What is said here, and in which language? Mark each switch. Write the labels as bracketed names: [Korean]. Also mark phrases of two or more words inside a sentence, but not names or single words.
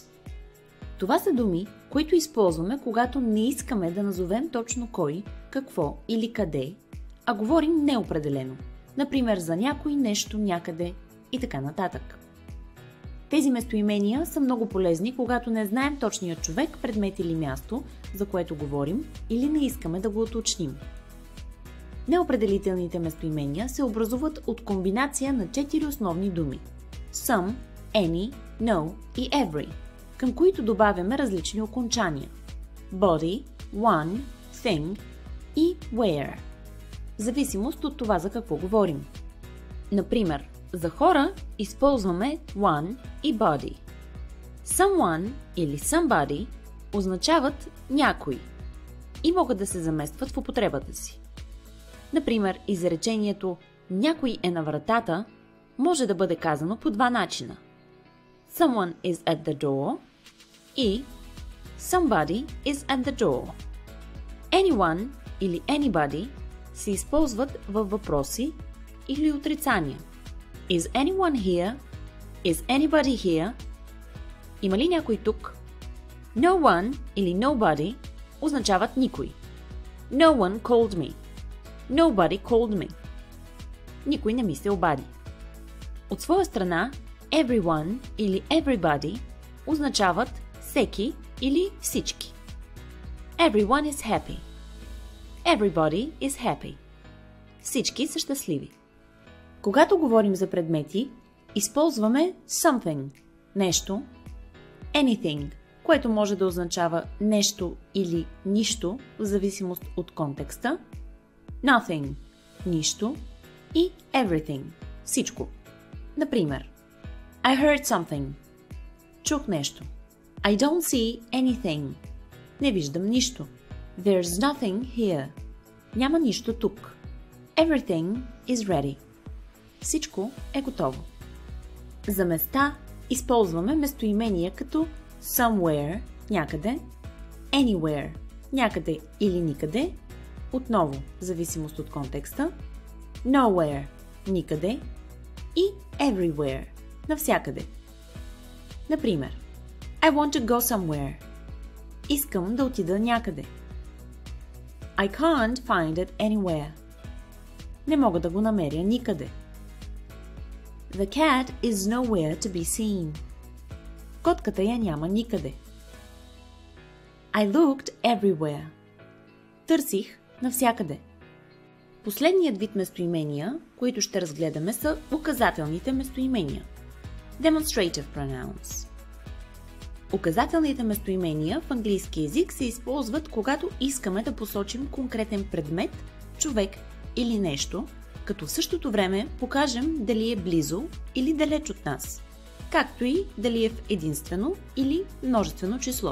[Bulgarian] Това са думи, които използваме, когато не искаме да назовем точно кой, какво или къде, а говорим неопределено, например за някой, нещо, някъде и така нататък. Тези местоимения са много полезни, когато не знаем точния човек, предмет или място, за което говорим, или не искаме да го уточним. Неопределителните местоимения се образуват от комбинация на 4 основни думи – [English] some, any, no и every, [Bulgarian] към които добавяме различни окончания – [English] body, one, thing и where, [Bulgarian] в зависимост от това за какво говорим. Например, за хора използваме one и body. Someone или somebody означават някой и могат да се заместват в употребата си. Например, изречението някой е на вратата може да бъде казано по два начина. [English] Someone is at the door и somebody is at the door. [Bulgarian] Anyone или anybody се използват във въпроси или отрицания. [English] Is anyone here? Is anybody here? [Bulgarian] Има ли някой тук? [English] No one [Bulgarian] или nobody означават никой. [English] No one called me. Nobody called me. [Bulgarian] Никой не ми се обади. От своя страна, everyone или everybody означават всеки или всички. [English] Everyone is happy. Everybody is happy. [Bulgarian] Всички са щастливи. Когато говорим за предмети, използваме something – нещо, anything, което може да означава нещо или нищо, в зависимост от контекста, nothing – нищо и everything – всичко. Например, [English] I heard something – [Bulgarian] чух нещо. [English] I don't see anything – [Bulgarian] не виждам нищо. [English] There's nothing here – [Bulgarian] няма нищо тук. [English] Everything is ready – [Bulgarian] всичко е готово. За места използваме местоимения като somewhere – някъде, anywhere – някъде или никъде, отново в зависимост от контекста, nowhere – никъде и everywhere – навсякъде. Например, [English] I want to go somewhere. [Bulgarian] Искам да отида някъде. [English] I can't find it anywhere. [Bulgarian] Не мога да го намеря никъде. [English] The cat is nowhere to be seen. [Bulgarian] Котката я няма никъде. [English] I looked everywhere. [Bulgarian] Търсих навсякъде. Последният вид местоимения, които ще разгледаме, са указателните местоимения. [English] Demonstrative pronouns. [Bulgarian] Указателните местоимения в английски език се използват, когато искаме да посочим конкретен предмет, човек или нещо, като в същото време покажем дали е близо или далеч от нас, както и дали е в единствено или множествено число.